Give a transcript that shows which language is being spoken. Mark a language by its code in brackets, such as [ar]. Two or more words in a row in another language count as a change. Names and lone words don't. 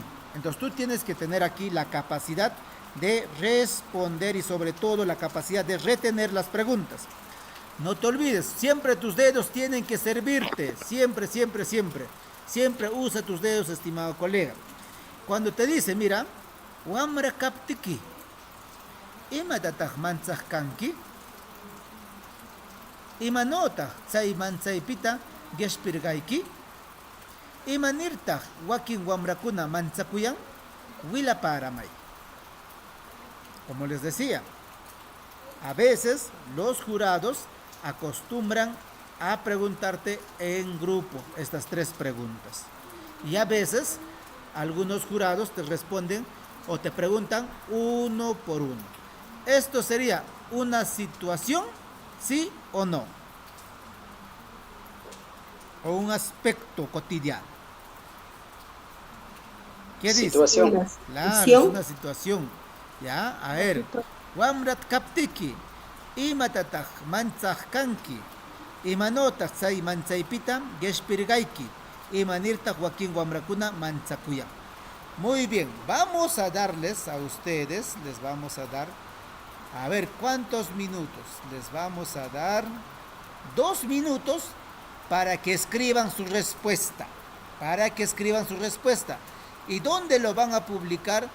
[es] Entonces tú tienes que tener aquí la capacidad de responder y sobre todo la capacidad de retener las preguntas. No te olvides, siempre tus dedos tienen que servirte, siempre, siempre, siempre. Siempre usa tus dedos, estimado colega. Cuando te dice, mira, [qu] Wamra kaptiki. Imatataq manchaq kanki? Imanotaq chay manchaypita qishpirqayki? Imanirtaq wakin wamrakuna manchakuyan? Willaparamay. [es] Como les decía, a veces los jurados acostumbran a preguntarte en grupo estas tres preguntas. Y a veces algunos jurados te responden o te preguntan uno por uno. Esto sería una situación, ¿sí o no? O un aspecto cotidiano. ¿Qué dice? Situación. Claro, es una situación. Ya, a ver. [qu] Wamrat kaptiki. Imatataq manchaq kanki. Imanotaq chay manchaypita qishpirqayki. Imanirtaq wakin wamrakuna manchakuyan. [es] Muy bien, vamos a darles a ustedes, les vamos a dar, a ver, ¿cuántos minutos? Les vamos a dar 2 minutos para que escriban su respuesta. ¿Y dónde lo van a publicar?